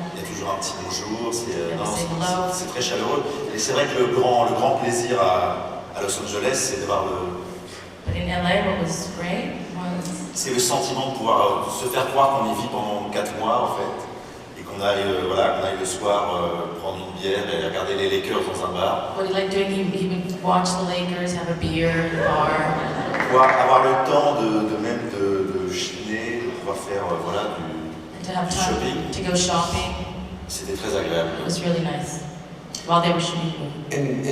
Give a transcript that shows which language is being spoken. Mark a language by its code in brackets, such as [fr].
[fr] Il y a toujours un petit bonjour, [en] Say hello. [fr] c'est très chaleureux. Et c'est vrai que le grand plaisir à Los Angeles, c'est de voir [en] But in LA, what was great was [fr] c'est le sentiment de pouvoir se faire croire qu'on y vit pendant 4 mois en fait. Et qu'on aille le soir prendre une bière et regarder les Lakers dans un bar. [en] what he liked doing. He would watch the Lakers, have a beer in the bar. [fr] Pouvoir avoir le temps de chiner, de pouvoir faire [en] And to have [fr] du [en] time [fr] shopping. [en] to go shopping. [fr] C'était très agréable. [en] It was really nice while they were shooting the movie.